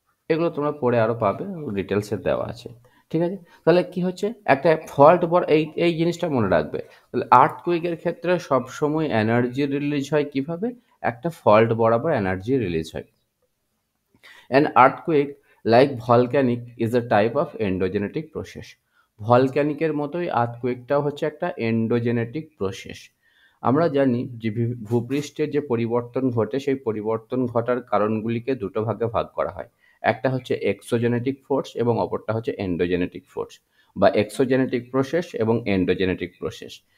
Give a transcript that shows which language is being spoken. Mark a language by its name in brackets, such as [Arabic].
[Bangla] এগুলো তোমরা পড়ে আরো পাবে, ডিটেলসে দেওয়া আছে। ঠিক আছে? তাহলে কি হচ্ছে? একটা ফল্ট এই জিনিসটা মনে রাখবে। তাহলে আর্থকুইকের ক্ষেত্রে সবসময় এনার্জি রিলিজ হয় কিভাবে? একটা ফল্ট বরাবর এনার্জি রিলিজ হয়। [English] An earthquake, like volcanic, is a type of endogenetic process. [Bangla] ভলক্যানিকের মতোই আর্থকুয়েকটাও হচ্ছে একটা এন্ডোজেনেটিক প্রসেস। আমরা জানি যে ভূপৃষ্ঠের যে পরিবর্তন ঘটে সেই পরিবর্তন ঘটার কারণগুলিকে দুটো ভাগে ভাগ করা হয়। একটা হচ্ছে এক্সোজেনেটিক ফোর্স এবং অপরটা হচ্ছে এন্ডোজেনেটিক ফোর্স, বা এক্সোজেনেটিক প্রসেস এবং এন্ডোজেনেটিক প্রসেস।